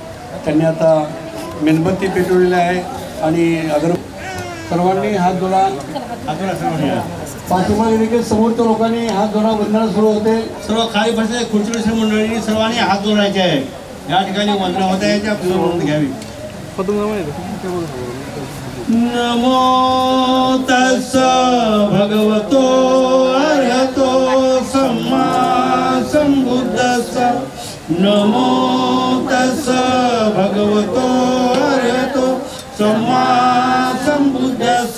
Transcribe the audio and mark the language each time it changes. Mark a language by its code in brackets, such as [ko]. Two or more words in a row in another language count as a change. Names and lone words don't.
[mr] त्यांनी आता मेणबत्ती पेटवलेली आहे आणि अगर सर्वांनी हात जोडा, पाठीमागे देखील समोरच्या लोकांनी हात जोडा, वंदना सुरू होते. सर्व खाली बसले खुर्ची मंडळी सर्वांनी हात जोडायचे आहे. या ठिकाणी वंदना होत आहे, त्या नोंद घ्यावी. [pi] नमो तस्स भगवतो अरहतो सम्मा संबुद्धस्स. नमो तस्स भगवतो अरहतो सम्मा संबुद्धस्स.